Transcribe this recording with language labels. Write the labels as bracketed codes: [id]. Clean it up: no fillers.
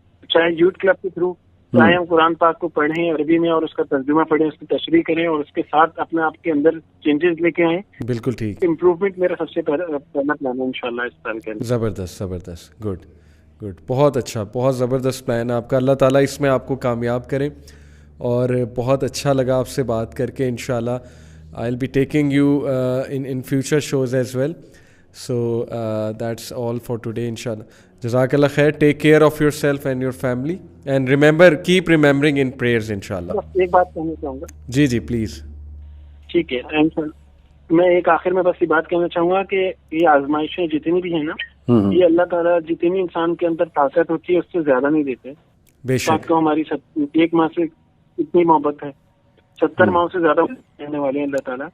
[ur] چاہے youth club کے through, چاہے ہم قرآن پاک کو پڑھیں عربی میں اور اس کا ترجمہ پڑھیں، اس کی تشریح کریں اور اس کے ساتھ اپنے آپ کے اندر چینجز لے کے آئیں. بالکل ٹھیک. امپروومنٹ میرا سب سے پہلا پلان ہے انشاءاللہ اس سال کے اندر. زبردست زبردست، گڈ گڈ، بہت اچھا، بہت زبردست پلان ہے آپ کا. اللہ تعالیٰ اس میں آپ کو کامیاب کرے اور بہت اچھا لگا آپ سے بات کر کے. انشاءاللہ [en] I will be taking you in future shows as well. So that's all for today inshallah. Jazakallah khair. Take care of yourself and your family and remember, keep remembering in prayers inshallah. [ur] ایک بات کہنا چاہوں گا. جی جی please. ٹھیک ہے، میں ایک آخر میں بس یہ بات کہنا چاہوں گا کہ یہ آزمائشیں جتنی بھی ہیں نا، یہ اللہ تعالیٰ جتنی انسان کے اندر طاقت ہوتی ہے اس سے زیادہ نہیں دیتے. بے شک. تو ہماری ایک ماہ سے اتنی محبت ہے، 70 ماہ سے زیادہ کہنے والے ہیں اللہ تعالیٰ.